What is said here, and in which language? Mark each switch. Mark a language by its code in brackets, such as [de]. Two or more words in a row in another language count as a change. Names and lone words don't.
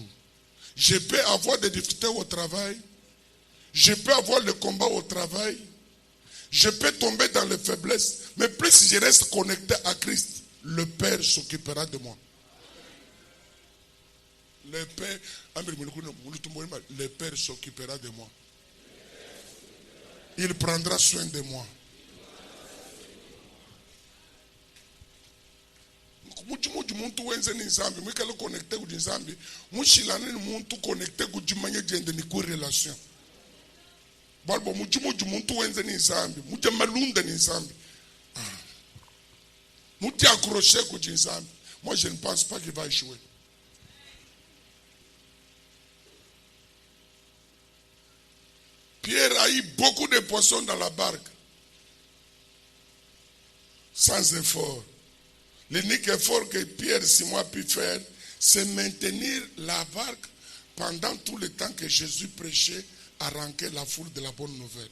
[fr] Je peux avoir des difficultés au travail, je peux avoir le combat au travail, je peux tomber dans les faiblesses, mais plus je reste connecté à Christ, le Père s'occupera de moi. Le Père s'occupera de moi. Il prendra soin de moi. [lua] Muntu wenze ni nzambi mwikale connecté ku nzambi mushilane ni muntu connecté ku jimanye jende ni ku relation balbo muntu wenze ni nzambi muja malunda ni nzambi muti accroché ku nzambi. [fr] Moi je ne pense pas qu'il va échouer. Pierre a eu beaucoup de poissons dans la barque sans effort. L'unique effort que Pierre Simon a pu faire, c'est maintenir la barque pendant tout le temps que Jésus prêchait à ranquer la foule de la bonne nouvelle.